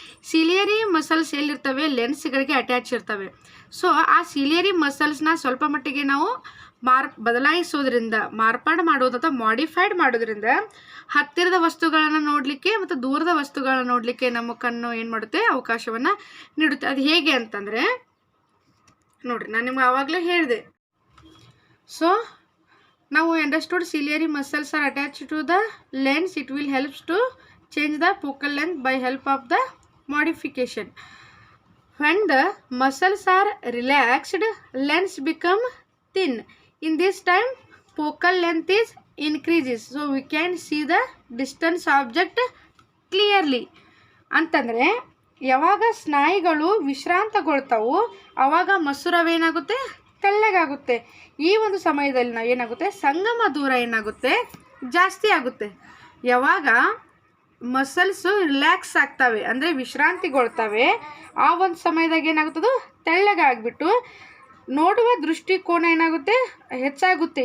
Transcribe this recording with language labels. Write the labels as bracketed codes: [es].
[kn] Ciliary muscles ಎಲ್ಲಿರ್ತವೆ, ಲೆನ್ಸ್ಗಳಿಗೆ attach ಇರ್ತವೆ. So ಆ ciliary ಮಸಲ್ಸ್ನ ಸ್ವಲ್ಪ ಮಟ್ಟಿಗೆ ನಾವು ಬದಲಾಯಿಸೋದ್ರಿಂದ, ಮಾರ್ಪಾಡು ಮಾಡೋದು ಅಥವಾ ಮಾಡಿಫೈಡ್ ಮಾಡೋದ್ರಿಂದ ಹತ್ತಿರದ ವಸ್ತುಗಳನ್ನು ನೋಡಲಿಕ್ಕೆ ಮತ್ತು ದೂರದ ವಸ್ತುಗಳನ್ನ ನೋಡಲಿಕ್ಕೆ ನಮ್ಮ ಕಣ್ಣು ಏನು ಮಾಡುತ್ತೆ, ಅವಕಾಶವನ್ನು ನೀಡುತ್ತೆ. ಅದು ಹೇಗೆ ಅಂತಂದರೆ ನೋಡಿರಿ, ನಾನು ನಿಮ್ಗೆ ಆವಾಗಲೇ ಹೇಳಿದೆ. [en] So now we understood ciliary muscles are attached to the lens. It will helps to change the focal length by help of the modification. When the muscles are relaxed, lens become thin. In this time focal length is increases, so we can see the distance object clearly. [kn] ಅಂತಂದರೆ ಯಾವಾಗ ಸ್ನಾಯುಗಳು ವಿಶ್ರಾಂತಗೊಳ್ತಾವು ಆವಾಗ ಮಸೂರವೇನಾಗುತ್ತೆ, ತೆಳ್ಳಗಾಗುತ್ತೆ. ಈ ಒಂದು ಸಮಯದಲ್ಲಿ ನಾವು ಏನಾಗುತ್ತೆ, ಸಂಗಮ ದೂರ ಏನಾಗುತ್ತೆ, ಜಾಸ್ತಿ ಆಗುತ್ತೆ. ಯಾವಾಗ ಮಸಲ್ಸು ರಿಲ್ಯಾಕ್ಸ್ ಆಗ್ತವೆ ಅಂದರೆ ವಿಶ್ರಾಂತಿಗೊಳ್ತವೆ ಆ ಒಂದು ಸಮಯದಾಗ ಏನಾಗುತ್ತದು, ತೆಳ್ಳಗಾಗ್ಬಿಟ್ಟು ನೋಡುವ ದೃಷ್ಟಿಕೋನ ಏನಾಗುತ್ತೆ, ಹೆಚ್ಚಾಗುತ್ತೆ.